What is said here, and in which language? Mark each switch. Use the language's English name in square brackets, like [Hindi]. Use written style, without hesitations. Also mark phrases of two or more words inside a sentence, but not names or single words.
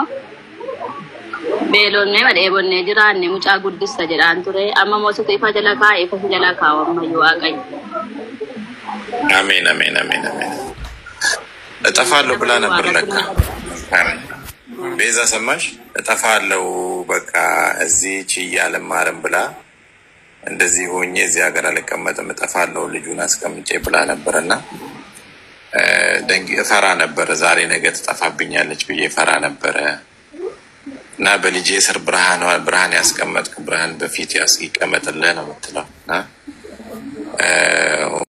[Oromo] Beelonnee madheebonnee jiraanne mucaa guddista jedhaan ture. Amma immoo situ ifa jala kaa'e ifa jala kaa'u ammayyuu Waaqayyo. [Amharic] አሜን አሜን አሜን አሜን። እጠፋለሁ ብላ ነበር ለካ ቤዛ ሰማሽ? እጠፋለሁ በቃ እዚህ ችዬ አልማርም ብላ እንደዚህ ሆኜ እዚህ ሀገር አልቀመጥም እጠፋለሁ ልጁን አስቀምጬ ብላ ነበርና ፈራ ነበረ። ዛሬ ነገ ትጠፋብኛለች ብዬ ፈራ ነበረ እና በልጄ ስር ብርሃን ያስቀመጥክ ብርሃን በፊት ይቀመጥልህ ነው የምትለው እና